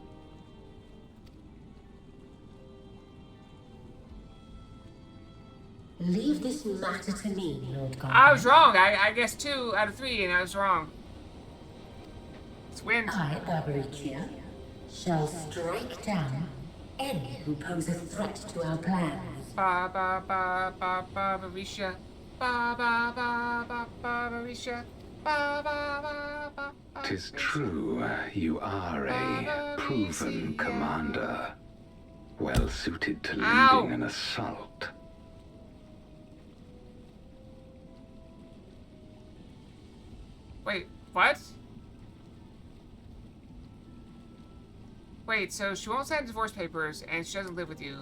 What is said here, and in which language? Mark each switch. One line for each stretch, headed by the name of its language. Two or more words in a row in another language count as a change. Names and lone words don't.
English: Leave this matter to me, Lord God. I was wrong. I guess 2 out of 3, and I was wrong. It's wind. I, Barbaricia, shall strike down any who pose a threat to our plans. Ba ba ba ba Barbarisha. Ba ba ba ba Barbarisha. Ba ba ba ba. 'Tis true, you are a proven commander, well suited to leading an assault. Wait, what? Wait, so she won't sign divorce papers, and she doesn't live with you.